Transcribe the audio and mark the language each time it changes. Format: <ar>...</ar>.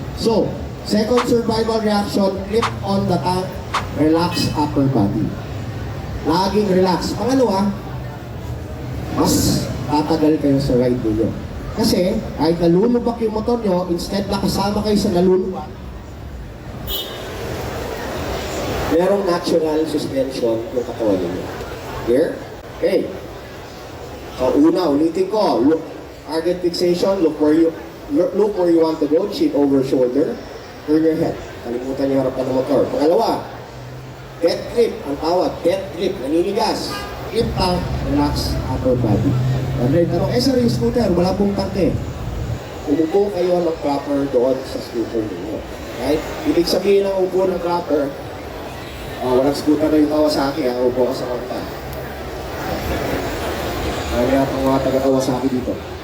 <en>So, second survival reaction, clip on the tank, relax upper body.</en> <tl>Laging relax. Pangalawa, mas tatagal kayo sa ride niyo. Kasi, kahit nalulubak yung motor nyo, instead na kasama kayo sa nalulubak, merong natural suspension yung katawan niyo.</tl> <en>Here? Okay.</en> <tl>So, una, ulitin ko.</tl> <en>Look, target fixation, look where you want to go, chin over shoulder, turn your head.</en> <tl>Kalimutan yung harapan ng motor. Pangalawa, death grip, ang tawag, death grip, naninigas.</tl> <en>Grip tank, relax upper body.</en> <tl>Okay, tanong, sir, yung scooter, wala pong tanke. Umupo kayo ng proper doon sa scooter niyo. Right? Ibig sabihin ng upo ng proper, walang scooter na yung Kawasaki, upo ka sa kanta. Kaya ang mga taga-Kawasaki dito.</tl>